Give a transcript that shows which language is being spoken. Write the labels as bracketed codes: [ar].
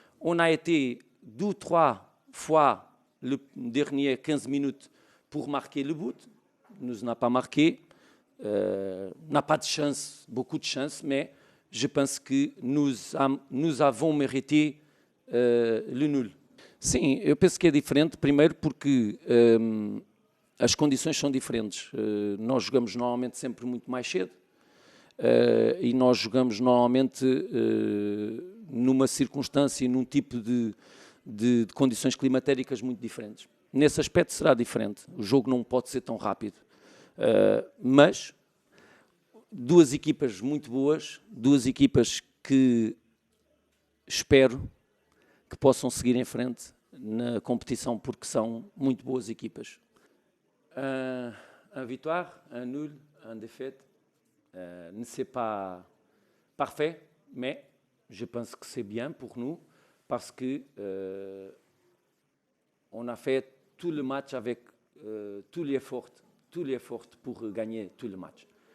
[fr] On a été 2 ou 3 fois les dernières 15 minutes pour marquer le but. Nous n'a pas marqué. N'a pas de chance, beaucoup de chance, mais je pense que nous avons mérité le nul. [pt] Sim, eu penso que é diferente, primeiro porque as condições são diferentes. Nós jogamos normalmente sempre muito mais cedo e nós jogamos normalmente numa circunstância e num tipo de condições climatéricas muito diferentes. Nesse aspecto será diferente. O jogo não pode ser tão rápido. Mas duas equipas muito boas, duas equipas que espero que possam seguir em frente na compétition porque são muito boas equipas. [fr] Un victoire, un nul, un défaite, ne c'est pas parfait, mais je pense que c'est bien pour nous parce que on a fait tout le match avec tout l'effort pour gagner tout le match.